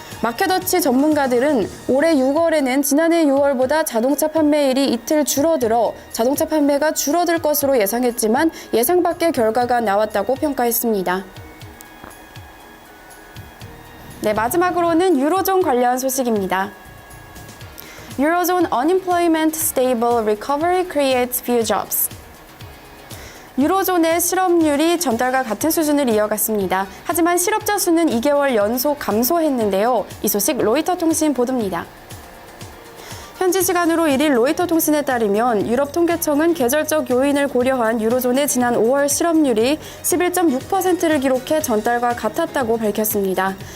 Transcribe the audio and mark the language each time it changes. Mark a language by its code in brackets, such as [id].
[ko] 마켓워치 전문가들은 올해 6월에는 지난해 6월보다 자동차 판매일이 이틀 줄어들어 자동차 판매가 줄어들 것으로 예상했지만 예상 밖의 결과가 나왔다고 평가했습니다. 네, 마지막으로는 유로존 관련 소식입니다. [en] Eurozone unemployment stable recovery creates few jobs. [ko] 유로존의 실업률이 전달과 같은 수준을 이어갔습니다. 하지만 실업자 수는 2개월 연속 감소했는데요. 이 소식 로이터 통신 보도입니다. 현지 시간으로 1일 로이터 통신에 따르면 유럽 통계청은 계절적 요인을 고려한 유로존의 지난 5월 실업률이 11.6%를 기록해 전달과 같았다고 밝혔습니다.